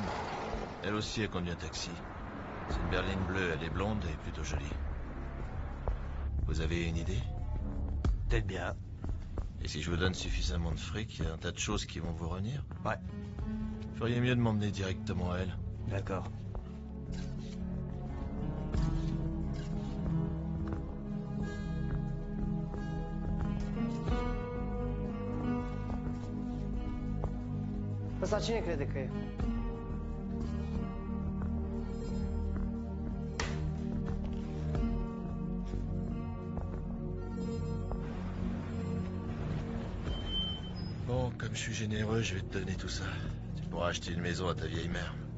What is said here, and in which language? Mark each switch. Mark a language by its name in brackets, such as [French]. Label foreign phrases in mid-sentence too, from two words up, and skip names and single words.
[French] Elle aussi, elle conduit un taxi. C'est une berline bleue, elle est blonde et plutôt jolie. Vous avez une idée? Peut-être bien. Et si je vous donne suffisamment de fric, il y a un tas de choses qui vont vous revenir? Ouais. Feriez mieux de m'emmener directement à elle. D'accord. [Romanian] Ăsta cine crede că e? [French] Bon, comme je suis généreux, je vais te donner tout ça. Tu pourras acheter une maison à ta vieille mère.